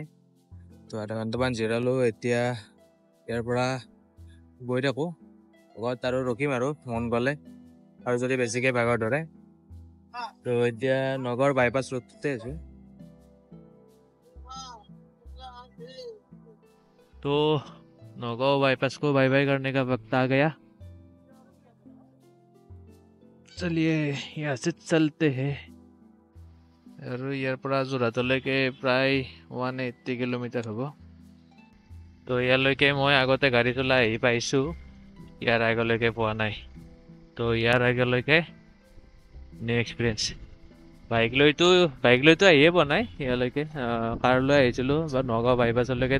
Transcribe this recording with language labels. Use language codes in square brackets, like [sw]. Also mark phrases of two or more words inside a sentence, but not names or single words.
[as] তো আধা ঘণ্টামান জিৰালোঁ। এতিয়া ইয়াৰ পৰা গৈ থাকোঁ ঘৰত আৰু ৰখিম আৰু মন গ'লে, আৰু যদি বেছিকৈ ভাগৰ ধৰে। তো এতিয়া নগাঁৱৰ বাইপাছ ৰোডতে আছোঁ। [hi] तो नौगांव बाईपास को [en] bye bye [hi] करने का वक्त आ गया। चलिए यहाँ से चलते हैं। [as] আৰু ইয়াৰ পৰা যোৰহাটলৈকে প্ৰায় 180 কিলোমিটাৰ হ'ব। তো ইয়ালৈকে মই আগতে গাড়ী চলাই আহি পাইছোঁ, ইয়াৰ আগলৈকে পোৱা নাই। তো ইয়াৰ আগলৈকে [en] new experience. [as] বাইক লৈতো আহিয়ে পোৱা নাই ইয়ালৈকে, কাৰ লৈ আহিছিলোঁ বা নগাঁও বাইপাছলৈকে।